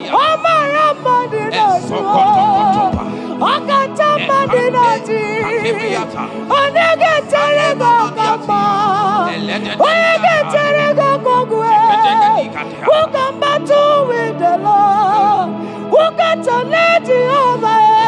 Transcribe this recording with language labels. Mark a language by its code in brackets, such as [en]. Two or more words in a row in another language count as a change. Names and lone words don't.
[ig] Ọ mara mma dị n'otu. Ọ kacha mma dị n'otu. Onye ga-echere gị ọka mma? Onye ga-echere gị ọka ọgụ? [en] Who can battle with the Lord? Who can challenge Jehovah?